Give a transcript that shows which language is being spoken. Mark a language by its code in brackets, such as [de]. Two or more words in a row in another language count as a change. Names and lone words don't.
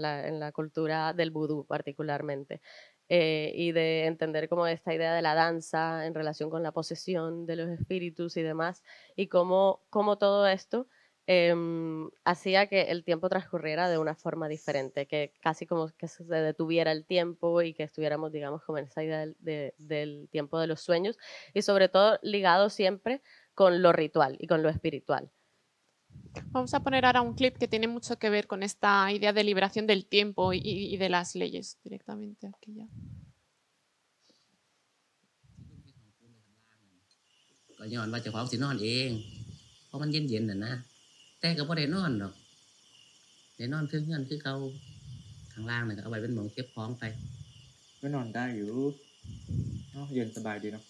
[es] la cultura del vudú particularmente, y de entender como esta idea de la danza en relación con la posesión de los espíritus y demás, y cómo todo esto hacía que el tiempo transcurriera de una forma diferente, que casi como que se detuviera el tiempo y que estuviéramos, digamos, como en esa idea del tiempo de los sueños y sobre todo ligado siempre con lo ritual y con lo espiritual. Vamos a poner ahora un clip que tiene mucho que ver con esta idea de liberación del tiempo y de las leyes directamente aquí ya. [tts] ก็ย้อนว่าเจ้าของสินอนเองเพราะมันเย็นๆน่ะนะแต่ก็บ่ได้นอนดอกได้นอนคือเฮือนคือเก่าข้างล่างน่ะก็เอาไว้เป็นหม้องเก็บของไป ก็นอนได้อยู่เนาะเย็นสบายดีเนาะ